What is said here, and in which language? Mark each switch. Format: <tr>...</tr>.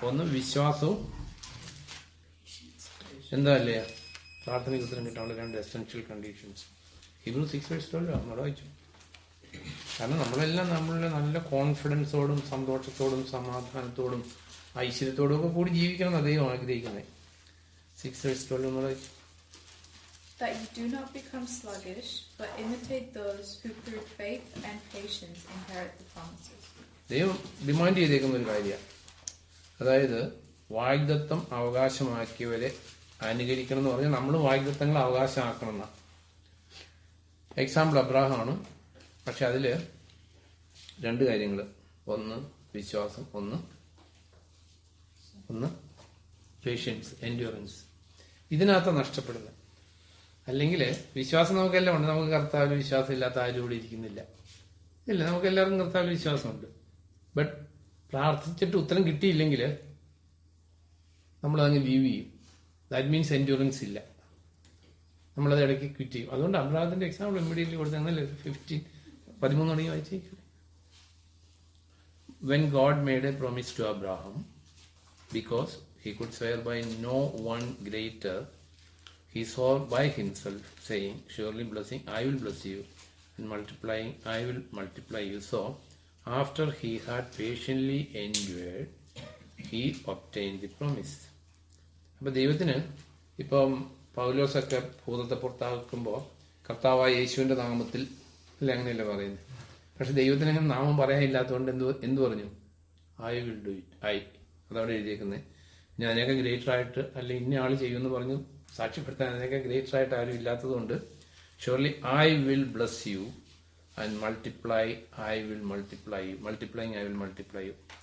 <ml>ഒന്ന് വിശ്വാസവും എന്താ അല്ലേ പ്രാർത്ഥനയ്ക്ക് ഉത്തരം കിട്ടാനുള്ള രണ്ട് എസെൻഷ്യൽ കണ്ടീഷൻസ്. Hebrews 6:12 നമ്മൾ വായിച്ചു. കാരണം നമ്മളെല്ലാം നമ്മളുടെ നല്ല കോൺഫിഡൻസോടും സന്തോഷത്തോടും സമാധാനത്തോടും ഐശ്വര്യത്തോടും ഒക്കെ കൂടി ജീവിക്കണം ദൈവം ആഗ്രഹിക്കുന്നത്. 6:12 നമ്മൾ വായിച്ചു.</ml> <en>That you do not become sluggish, but imitate those who through faith and patience inherit the promises.</en> <ml>ദൈവം ഡിമാൻഡ് ചെയ്തേക്കുന്ന ഒരു കാര്യമാണ്. അതായത് വാഗ്ദത്തം അവകാശമാക്കിയവരെ അനുകരിക്കണം എന്ന് പറഞ്ഞാൽ നമ്മൾ വാഗ്ദത്തങ്ങൾ അവകാശമാക്കണം എന്നാണ്. എക്സാമ്പിൾ അബ്രാഹാമാണ്. പക്ഷെ അതില് രണ്ട് കാര്യങ്ങൾ, ഒന്ന് വിശ്വാസം, ഒന്ന് പേഷ്യൻസ്, എൻഡ്യൂറൻസ്. ഇതിനകത്ത് നഷ്ടപ്പെടുന്നത്. അല്ലെങ്കിൽ വിശ്വാസം നമുക്കെല്ലാം ഉണ്ട്. നമുക്ക് കർത്താവിൽ വിശ്വാസം ഇല്ലാത്ത ആരും ഇവിടെ ഇരിക്കുന്നില്ല, ഇല്ല. നമുക്ക് എല്ലാവർക്കും കർത്താവിൽ വിശ്വാസമുണ്ട്. ബട്ട് പ്രാർത്ഥിച്ചിട്ട് ഉത്തരം കിട്ടിയില്ലെങ്കിൽ നമ്മളതങ്ങ് ലീവ് ചെയ്യും.</ml> <en>that means</en> <ml>എൻഡ്യൂറൻസ് ഇല്ല, നമ്മളത് ഇടയ്ക്ക് ക്വിറ്റ് ചെയ്യും. അതുകൊണ്ട് അബ്രാഹത്തിന്റെ എക്സാമ്പിൾ ഇമ്മീഡിയറ്റ്ലി കൊടുത്തല്ലേ 13 തുടങ്ങി വായിച്ചേക്കും.</ml> <en>When God made a promise to Abraham, because he could swear by no one greater, he swore by himself, saying, surely blessing I will bless you, and multiplying I will multiply you. So after he had patiently endured, he obtained the promise.</en> <ml>അപ്പൊ ദൈവത്തിന് ഇപ്പം പൗലോസൊക്കെ ഭൂതത്തെ പുറത്താക്കുമ്പോൾ കർത്താവായ യേശുവിന്റെ നാമത്തിൽ അല്ലെ, അങ്ങനെയല്ലേ പറയുന്നത്. പക്ഷെ ദൈവത്തിന് അങ്ങനെ നാമം പറയാനില്ലാത്തതുകൊണ്ട് എന്ത് പറഞ്ഞു?</ml> <en>I will do it.</en> <ml>അതവിടെ എഴുതിയേക്കുന്നത്. ഞാൻ അതിനൊക്കെ ഗ്രേറ്റർ ആയിട്ട് അല്ല ഇന്ന ആള് ചെയ്യുമെന്ന് പറഞ്ഞു സാക്ഷ്യപ്പെടുത്താൻ അതിനൊക്കെ ഗ്രേറ്റർ ആയിട്ട് ആരും ഇല്ലാത്തതുകൊണ്ട്</ml> <en>surely I will bless you and multiply I will multiply you,</en> <ml>multiplying I will multiply U.</ml>